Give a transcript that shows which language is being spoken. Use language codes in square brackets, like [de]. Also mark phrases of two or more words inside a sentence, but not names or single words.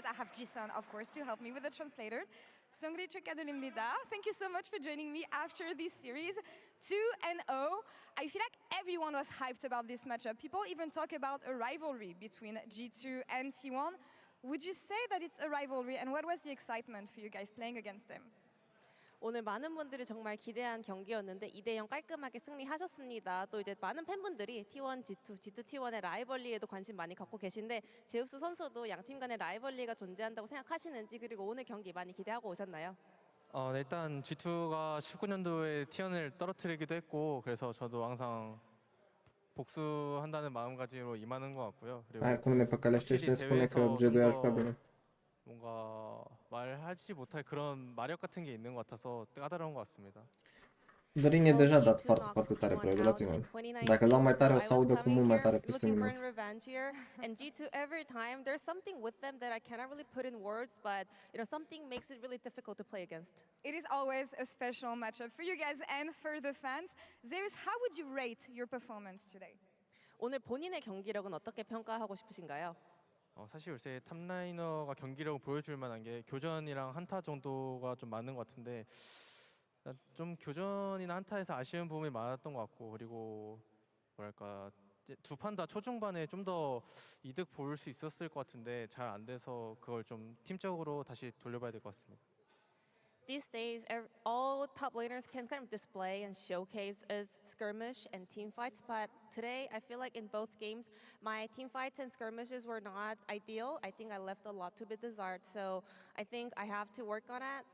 [en] I have Jason, of course, to help me with the translator. Thank you so much for joining me after this series. 2-0. I feel like everyone was hyped about this matchup. People even talk about a rivalry between G2 and T1. Would you say that it's a rivalry, and what was the excitement for you guys playing against them? [ko] 오늘 많은 분들이 정말 기대한 경기였는데 2대0 깔끔하게 승리하셨습니다. 또 이제 많은 팬분들이 T1, G2, G2 T1의 라이벌리에도 관심 많이 갖고 계신데 제우스 선수도 양 팀 간의 라이벌리가 존재한다고 생각하시는지 그리고 오늘 경기 많이 기대하고 오셨나요? 네, 일단 G2가 19년도에 T1을 떨어뜨리기도 했고 그래서 저도 항상 복수한다는 마음가짐으로 임하는 것 같고요. 그리고 [ro] Acum ne păcălește și spune că G2 ar fi bine. [ko] 뭔가 말하지 못할 그런 마력 같은 게 있는 것 같아서 까다로운 것 같습니다. [ro] Dorin e deja dat foarte, foarte tare pe la tine. Dacă îl luam mai tare, o să audă cu mult mai tare peste mine. [en] And G2 every time there's something with them that I cannot really put in words, but you know something makes it really difficult to play against. It is always a special matchup for you guys and for the fans. Zeus, how would you rate your performance today? [ko] 오늘 본인의 경기력은 어떻게 평가하고 싶으신가요? 사실 요새 탑라이너가 경기력을 보여줄 만한 게 교전이랑 한타 정도가 좀 많은 것 같은데 좀 교전이나 한타에서 아쉬운 부분이 많았던 것 같고 그리고 뭐랄까 두 판 다 초중반에 좀 더 이득 볼 수 있었을 것 같은데 잘 안 돼서 그걸 좀 팀적으로 다시 돌려봐야 될 것 같습니다. [en] These days, all top laners can kind of display and showcase as skirmish and team fights, but today I feel like in both games, my team fights and skirmishes were not ideal. I think I left a lot to be desired, so I think I have to work on it.